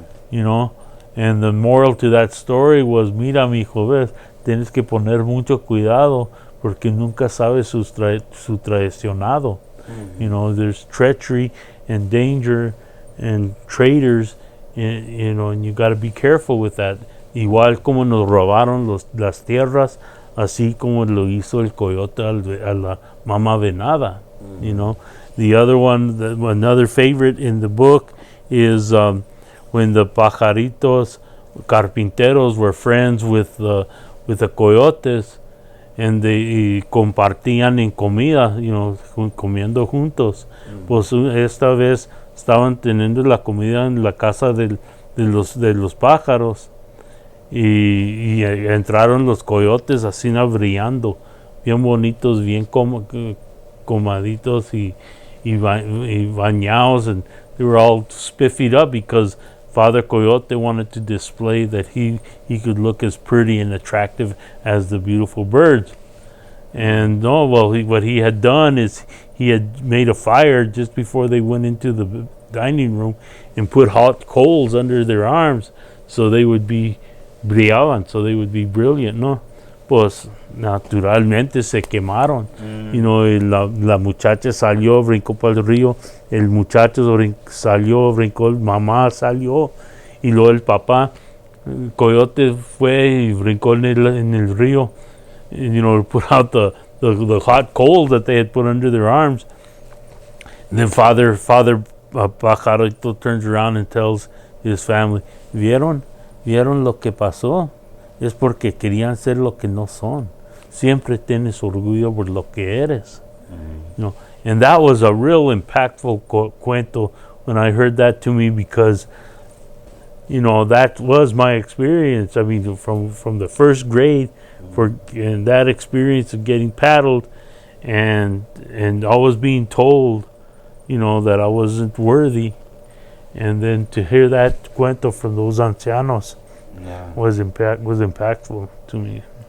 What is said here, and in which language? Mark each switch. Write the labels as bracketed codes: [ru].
[en] You know, and the moral to that story was, [es] mira, mijo, ves, tienes que poner mucho cuidado porque nunca sabes su traicionado. [en] You know, there's treachery and danger and traitors, you know, and you got to be careful with that. [es] Igual como nos robaron las tierras, así como lo hizo el coyote a la mamá venada. [en] You know, the other one, another favorite in the book is when the [es] pajaritos carpinteros [en] were friends with the coyotes, and they [es] compartían en comida, [en] you know, [es] comiendo juntos. Pues esta vez estaban teniendo la comida en la casa de los pájaros y entraron los coyotes así brillando, bien bonitos, bien comaditos y bañados, [en] and they were all spiffied up because Father Coyote wanted to display that he could look as pretty and attractive as the beautiful birds. And what he had done is he had made a fire just before they went into the dining room and put hot coals under their arms so they would be brillaban, so they would be brilliant, ¿no? [es] Pues naturalmente se quemaron. [en] You know, [es] la muchacha salió, brincó para el río, el muchacho salió, brincó, mamá salió, y luego el papá, el coyote fue y brincó en el río, [en] and, you know, put out the hot coals that they had put under their arms. And then Father Pajarito turns around and tells his family, [es] ¿Vieron lo que pasó? Es porque querían ser lo que no son. Siempre tienes orgullo por lo que eres. [en] You know, and that was a real impactful cuento when I heard that to me, because, you know, that was my experience. I mean, from the first grade, and that experience of getting paddled and always being told, you know, that I wasn't worthy, and then to hear that cuento from those ancianos was impactful to me.